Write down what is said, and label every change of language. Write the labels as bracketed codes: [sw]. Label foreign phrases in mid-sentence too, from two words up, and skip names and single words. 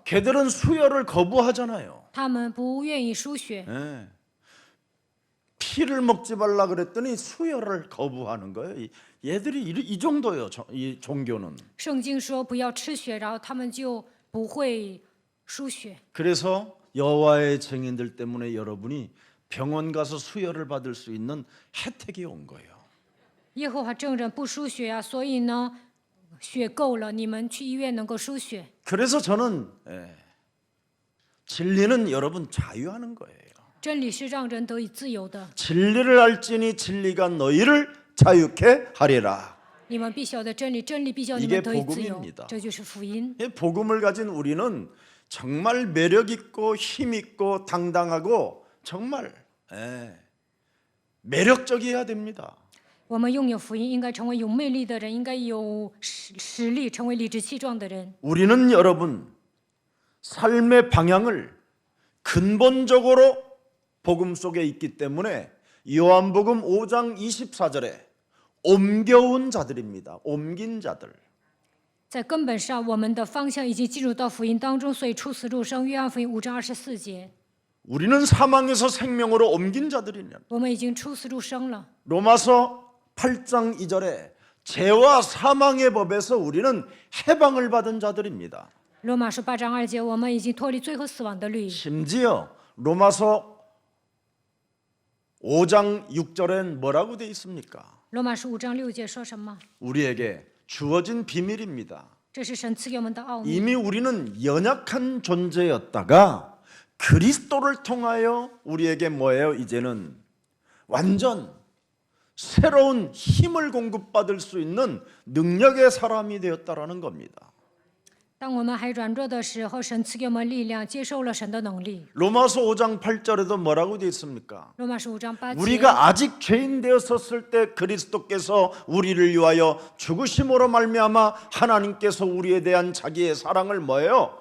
[ko] 걔들은 수혈을 거부하잖아요. [zh] 他们不愿意输血。 [ko] 피를 먹지 말라 그랬더니 수혈을 거부하는 거예요. 얘들이 이 정도예요. 이 종교는. [zh] 圣经说不要吃血，然后他们就不会输血。 [ko] 그래서 여호와의 증인들 때문에 여러분이 병원 가서 수혈을 받을 수 있는 혜택이 온 거예요. [zh] 耶和华证人不输血啊，所以呢，血够了，你们去医院能够输血。 [ko] 그래서 저는 진리는 여러분 자유하는 거예요. [zh] 真理是让人得以自由的， [ko] 진리를 알지니 진리가 너희를 자유케 하리라. [zh] 你们必晓得真理，真理必叫你 [ko] 이게 [zh] 们得以自由 [ko] 복음입니다 。 [zh] 这就是福音。 [ko] 이 복음을 가진 우리는 정말 매력 있고 힘 있고 당당하고 정말 매력적이어야 됩니다. [zh] 我们拥有福音，应该成为有魅力的人，应该有实力，成为理直气壮的人。 [ko] 우리는 여러분 삶의 방향을 근본적으로 복음 속에 있기 때문에 요한복음 5장 24절에 옮겨온 자들입니다. 옮긴 자들. [zh] 在根本上，我们的方向已经进入到福音当中，所以出死入生。约翰福音5章24节， [ko] 우리는 사망에서 생명으로 옮긴 자들이냐. [zh] 我们已经出死入生了。 [ko] 로마서 8장 2절에 죄와 사망의 법에서 우리는 해방을 받은 자들입니다. [zh] 罗马书8章2节，我们已经脱离最后死亡的律。 [ko] 심지어 로마서 5장 6절엔 뭐라고 돼 있습니까? [zh] 罗马书5章6节说什么？ [ko] 우리에게 주어진 비밀입니다. [zh] 这是神赐给我们的奥秘。 [ko] 이미 우리는 연약한 존재였다가 그리스도를 통하여 우리에게 뭐예요? 이제는 완전 새로운 힘을 공급받을 수 있는 능력의 사람이 되었다라는 겁니다. [zh] 当我们还软弱的时候，神赐给我们力量，接受了神的能力。 [ko] 로마서 5장 8절에도 뭐라고 되어 있습니까? [zh] 罗马书5章8节， [ko] 우리가 아직 죄인 되었었을 때 그리스도께서 우리를 위하여 죽으심으로 말미암아 하나님께서 우리에 대한 자기의 사랑을 뭐예요?